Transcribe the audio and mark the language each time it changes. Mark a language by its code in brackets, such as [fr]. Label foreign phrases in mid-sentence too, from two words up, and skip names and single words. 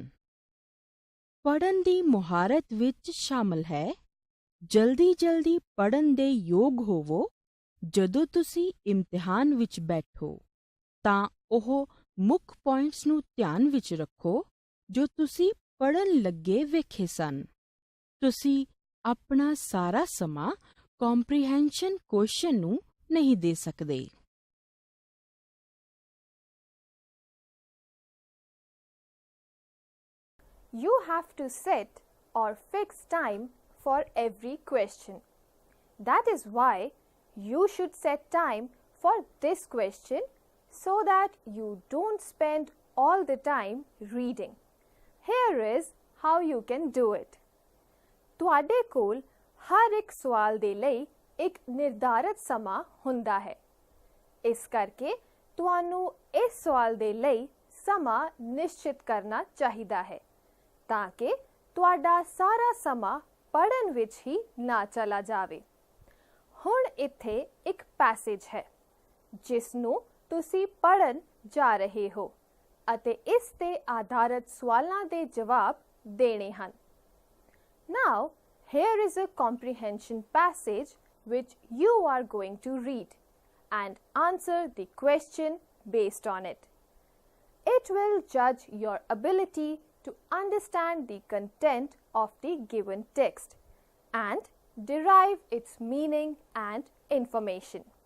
[pa] ਪੜ੍ਹਨ ਦੀ ਮੁਹਾਰਤ ਵਿੱਚ ਸ਼ਾਮਲ ਹੈ ਜਲਦੀ ਪੜ੍ਹਨ ਦੇ ਯੋਗ ਹੋਵੋ ਜਦੋਂ ਤੁਸੀਂ ਇਮਤਿਹਾਨ ਵਿੱਚ ਬੈਠੋ ਤਾਂ ਉਹ ਮੁੱਖ ਪੁਆਇੰਟਸ ਨੂੰ ਧਿਆਨ ਵਿੱਚ ਰੱਖੋ ਜੋ ਤੁਸੀਂ ਪੜ੍ਹਨ ਲੱਗੇ ਵੇਖੇ ਸਨ। ਤੁਸੀਂ ਆਪਣਾ ਸਾਰਾ ਸਮਾਂ [en] comprehension question [pa] ਨੂੰ ਨਹੀਂ ਦੇ ਸਕਦੇ। [en] You have to set or fix time for every question. That is why you should set time for this question so that you don't spend all the time reading. Here is how you can do it. [pa] ਤੁਹਾਡੇ ਕੋਲ ਹਰ ਇੱਕ ਸਵਾਲ ਦੇ ਲਈ ਇੱਕ ਨਿਰਧਾਰਤ ਸਮਾਂ ਹੁੰਦਾ ਹੈ। ਇਸ ਕਰਕੇ ਤੁਹਾਨੂੰ ਇਸ ਸਵਾਲ ਦੇ ਲਈ ਸਮਾਂ ਨਿਸ਼ਚਿਤ ਕਰਨਾ ਚਾਹੀਦਾ ਹੈ ਤਾਂ ਕਿ ਤੁਹਾਡਾ ਸਾਰਾ ਸਮਾਂ ਪੜ੍ਹਨ ਵਿੱਚ ਹੀ ਨਾ ਚਲਾ ਜਾਵੇ। ਹੁਣ ਇੱਥੇ ਇੱਕ ਪੈਸੇਜ ਹੈ ਜਿਸ ਨੂੰ ਤੁਸੀਂ ਪੜ੍ਹਨ ਜਾ ਰਹੇ ਹੋ ਅਤੇ ਇਸ ਤੇ ਆਧਾਰਿਤ ਸਵਾਲਾਂ ਦੇ ਜਵਾਬ ਦੇਣੇ ਹਨ। [en] Now, here is a comprehension passage which you are going to read and answer the question based on it. It will judge your ability to understand the content of the given text and derive its meaning and information.